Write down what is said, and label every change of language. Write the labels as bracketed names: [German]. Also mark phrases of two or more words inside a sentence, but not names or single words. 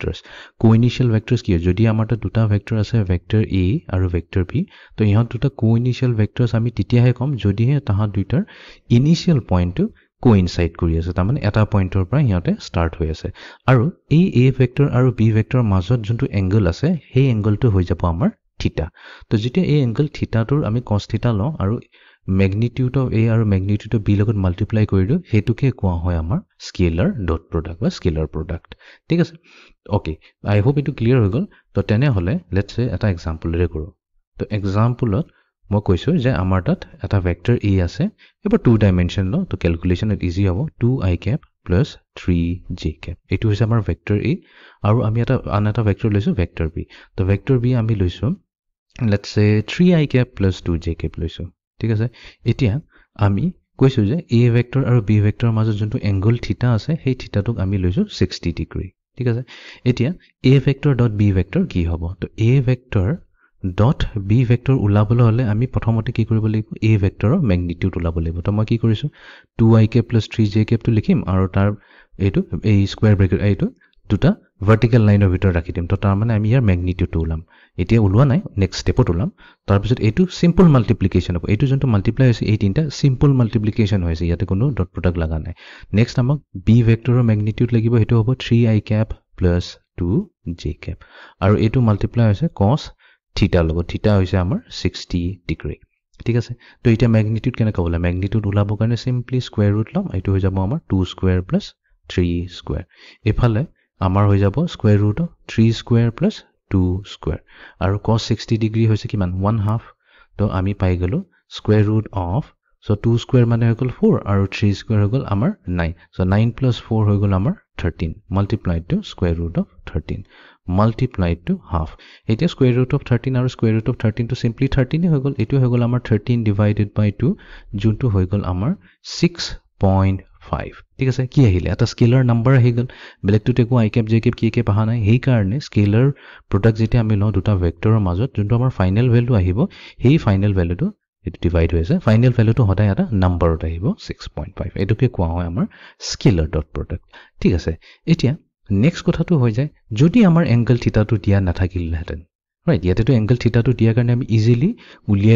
[Assamese] ভেক্টৰছ কি হয় যদি আমাৰ দুটা ভেক্টৰ আছে ভেক্টৰ a আৰু ভেক্টৰ b তো ইহঁত দুটা [English] coinitial vectors [Assamese] আমি তেতিয়াহে কম যদিহে তাহাত দুইটাৰ [English] initial point coincide [Assamese] কৰি আছে তাৰ মানে এটা পইণ্টৰ পৰা ইহঁতে স্টাৰ্ট হৈ আছে আৰু এই a ভেক্টৰ আৰু b ভেক্টৰৰ মাজত যোনটো এংগল আছে সেই এংগলটো হৈ যাব আমাৰ থিটা তো যেতিয়া এই এংগল থিটাটোৰ আমি cos থিটা লওঁ আৰু [English] magnitude of a [Assamese] আৰু [English] magnitude of b [Assamese] লগত মাল্টিপ্লাই কৰি দিও হেতুকে কোৱা হয় আমাৰ [English] scalar dot product [Assamese] বা [English] scalar product [Assamese] ঠিক আছে [English] okay I hope [Assamese] ইটো ক্লিয়াৰ হৈ গ'ল তো তেনে হলে [English] let's say [Assamese] এটা এক্সাম্পলৰে কৰো তো এক্সাম্পলত মই কৈছো যে আমাৰ তাত এটা ভেক্টৰ a আছে এবাৰ 2 ডাইমেনশন ল তো ক্যালকুলেশনত ইজি হ'ব 2i [English] cap plus [Assamese] 3j cap এটো হৈছে আমাৰ ভেক্টৰ a আৰু আমি এটা আন এটা ভেক্টৰ লৈছো ভেক্টৰ b তো ভেক্টৰ b আমি লৈছো [English] let's say 3i cap plus 2j cap [Assamese] লৈছো ঠিক আছে এতিয়া আমি কৈছো যে a ভেক্টৰ আৰু b ভেক্টৰৰ মাজত যোনটো এংগল থিটা আছে সেই থিটাটোক আমি লৈছো 60 ডিগ্ৰী ঠিক আছে এতিয়া a ভেক্টৰ ডট b ভেক্টৰ কি হ'ব তো a ভেক্টৰ ডট b ভেক্টৰ উলাবলৈ হলে আমি প্ৰথমতে কি কৰিব লাগিব a ভেক্টৰৰ ম্যাগনিটিউড উলাব লাগিব তো মই কি কৰিছো [English] 2i cap plus 3j cap [Assamese] টো লিখিম আৰু তাৰ এইটো এই [English] square bracket [Assamese] এইটো দুটা [English] vertical line [Assamese] ভিতৰত ৰাখি দিম তো তাৰ মানে আমি ইয়াৰ ম্যাগনিটিউড উলাম এতিয়া উলোৱা নাই [English] next step [Assamese] উলাম তাৰ পিছত এইটো [English] simple multiplication [Assamese] হ'ব এইটো যোনটো মাল্টিপ্লাই হৈছে এই তিনটা [English] simple multiplication [Assamese] হৈছে ইয়াতে কোনো [English] dot product [Assamese] লাগা নাই নেক্সট আমাক b ভেক্টৰৰ ম্যাগনিটিউড লাগিব হেতু হ'ব [English] 3i cap plus [Assamese] 2j cap আৰু এইটো মাল্টিপ্লাই হৈছে cos থিটা লগত থিটা হৈছে আমাৰ 60 ডিগ্ৰী ঠিক আছে তো এটা ম্যাগনিটিউড কেনে কবলা ম্যাগনিটিউড উলাব কাৰণে সিম্পলি [English] square root [Assamese] লম এইটো হৈ যাব আমাৰ 2 [English] square plus [Assamese] 3 স্কয়াৰ এফালে আমাৰ হৈ যাব [English] square root of 3 square plus 2 square [Assamese] আৰু cos 60 ডিগ্ৰী হৈছে কিমান 1/2 তো আমি পাই গলো [English] square root of so 2 square [Assamese] মানে হৈ গল 4 আৰু 3 স্কয়াৰ হৈ গল আমাৰ 9 সো 9 plus 4 হৈ গল আমাৰ [English] 13 multiplied to square root of 13 multiplied to half [Assamese] এটা [English] square root of 13 আৰু square root of 13 to simply 13 [Assamese] হৈ গল এটো হৈ গল আমাৰ [English] 13 divided by 2 [Assamese] যোনটো হৈ গল আমাৰ 6.5 ঠিক আছে কি আহিলে এটা [English] scalar number [Assamese] আহি গল বেলেগটো টেকো [English] i cap j cap k cap [Assamese] আহা নাই হেই কাৰণে [English] scalar product [Assamese] যেটা আমি লওঁ দুটা ভেক্টৰৰ মাজত যোনটো আমাৰ [English] final value [Assamese] আহিব হেই [English] final value [Assamese] এটো ডিভাইড হৈছে [English] final value [Assamese] হদাই এটা নাম্বাৰত আহিব 6.5 এটোকে কোৱা হয় আমাৰ [English] scalar dot product [Assamese] ঠিক আছে এতিয়া নেক্সট কথাটো হৈ যায় যদি আমাৰ [English] angle theta [Assamese] দিয়া নাথাকিলহেঁতেন ৰাইট ইয়াতেতো [English] angle theta [Assamese] দিয়াৰ কাৰণে আমি ইজিলি উলিয়াই